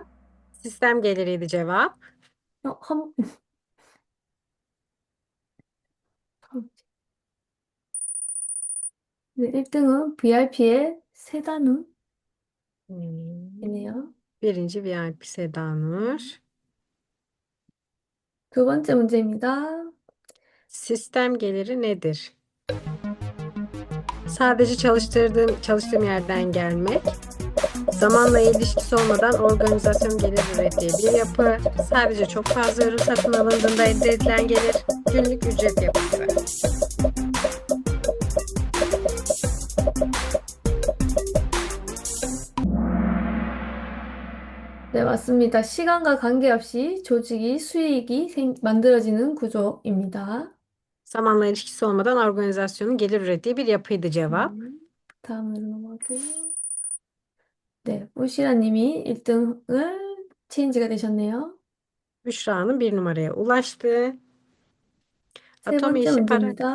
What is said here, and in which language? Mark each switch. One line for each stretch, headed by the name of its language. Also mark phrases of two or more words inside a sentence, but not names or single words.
Turkish: Sistem geliriydi cevap.
Korean: 어, 한, 네, 1등은 VIP의 세단우이네요.
Turkish: Birinci VIP Sedanur.
Korean: 두 번째 문제입니다.
Turkish: Sistem geliri nedir? Sadece çalıştığım yerden gelmek, zamanla ilişkisi olmadan organizasyon gelir ürettiği bir yapı, sadece çok fazla ürün satın alındığında elde edilen gelir, günlük ücret yapısı.
Korean: 네, 맞습니다. 시간과 관계없이 조직이 수익이 만들어지는 구조입니다.
Turkish: Zamanla ilişkisi olmadan organizasyonun gelir ürettiği bir yapıydı cevap.
Korean: 다음으로 넘어가고요. 네, 우시라 님이 1등을 체인지가 되셨네요.
Turkish: Büşra Hanım bir numaraya ulaştı.
Korean: 세
Turkish: Atomi
Korean: 번째
Turkish: işi para
Korean: 문제입니다.